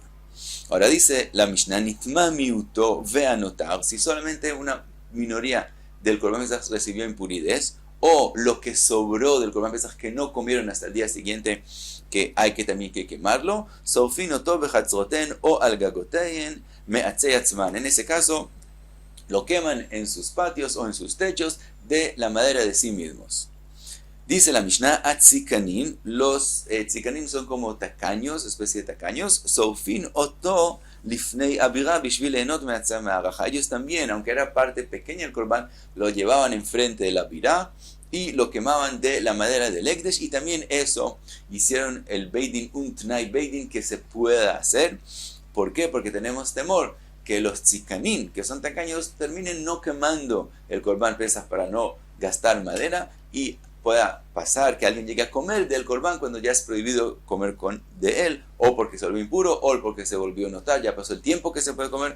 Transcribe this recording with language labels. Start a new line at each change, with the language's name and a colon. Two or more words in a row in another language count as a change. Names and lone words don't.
Spanish: Ahora dice la Mishnah,
Hebrew: נטמא מיעוטו והנותר,
Spanish: si solamente una minoría del
Hebrew: קרבן פסח
Spanish: recibió impuridad, o lo que sobró del
Hebrew: קרבן פסח
Spanish: que no comieron hasta el día siguiente, que hay que también que quemarlo,
Hebrew: שורפין אותו בחצרותיהן או על גגותיהן מעצי עצמן.
Spanish: En ese caso, lo queman en sus patios o en sus techos de la madera de sí mismos. Dice la Mishnah, atzikanin, los tzikanin son como tacaños, especie de tacaños,
Hebrew: שורפין אותו לפני הבירה בשביל ליהנות מעצי המערכה.
Spanish: Ellos también, aunque era parte pequeña del korban, lo llevaban enfrente de la abira y lo quemaban de la madera del ekdesh, y también eso hicieron el beidin, un
Hebrew: תנאי בית דין
Spanish: que se pueda hacer. ¿Por qué? Porque tenemos temor que los tzikanin, que son tacaños, terminen no quemando el
Hebrew: קרבן פסח
Spanish: para no gastar madera, y pueda pasar que alguien llegue a comer del Korban cuando ya es prohibido comer de él, o porque se volvió impuro, o porque se volvió notar, ya pasó el tiempo que se puede comer.